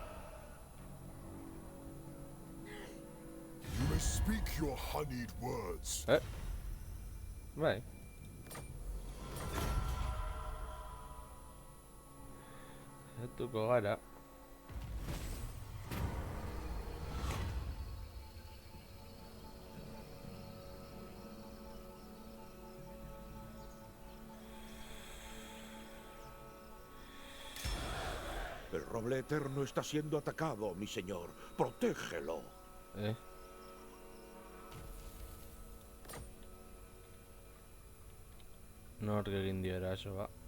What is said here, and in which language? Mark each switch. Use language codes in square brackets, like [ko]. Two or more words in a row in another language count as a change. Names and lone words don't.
[en] You may speak your honeyed words. [eu] Bai. Zatuko gara. [es] El roble eterno está siendo atacado, mi señor. Protégelo. [eu] Nork egin dio erasoa.